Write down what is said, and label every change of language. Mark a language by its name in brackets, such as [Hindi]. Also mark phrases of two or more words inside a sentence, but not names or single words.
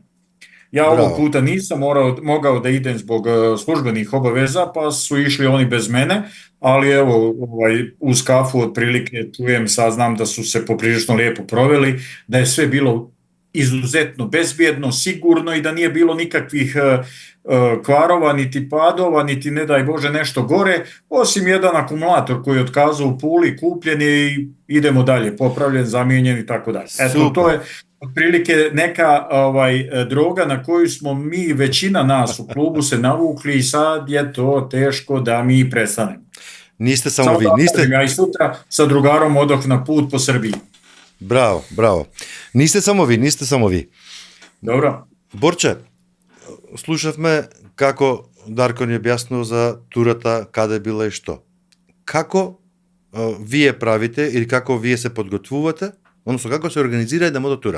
[Serbian] Ja ovog puta nisam mogao da idem zbog službenih obaveza, pa su išli oni bez mene, ali evo, uz kafu otprilike čujem, saznam da su se poprilično lijepo proveli, da je sve bilo izuzetno bezbjedno, sigurno i da nije bilo nikakvih kvarova, niti padova, niti ne daj Bože nešto gore, osim jedan akumulator koji je otkazao u Puli, kupljen je i idemo dalje, popravljen, zamijenjen i tako dalje. Eto, to je otprilike neka droga na koju smo mi, većina nas u klubu se navukli i sad je to teško da mi prestanemo. Niste samo vi. Ja i sutra sa drugarom odoh na put po Srbiji. [Macedonian] Браво. Нисте само ви. Добро. Борче, слушавме како Дарко ни објаснил за турата, каде била и што. Како вие правите или како вие се подготвувате, односно како се организира една мототура?